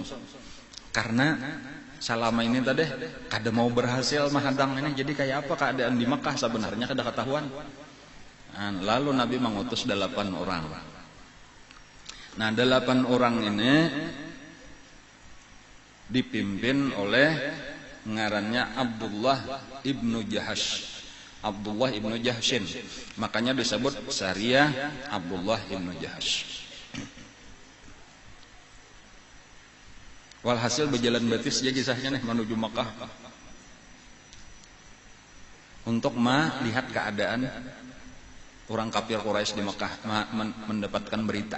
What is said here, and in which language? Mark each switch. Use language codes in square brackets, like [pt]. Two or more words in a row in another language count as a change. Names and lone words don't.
[bjn] Karena selama ini tadi kada mau berhasil menghadang ini, jadi kayak apa keadaan di Makkah sebenarnya kada ketahuan. [id] Lalu Nabi mengutus 8 orang. [bjn] Nah, 8 orang ini dipimpin oleh ngarannya Abdullah ibnu Jahash. [id] Abdullah ibnu Jahshin. Makanya disebut Sariyah Abdullah ibnu Jahash. [bjn] Walhasil berjalan batis ya kisahnya nih menuju Makkah untuk melihat keadaan orang kafir Quraisy di Makkah, mendapatkan berita.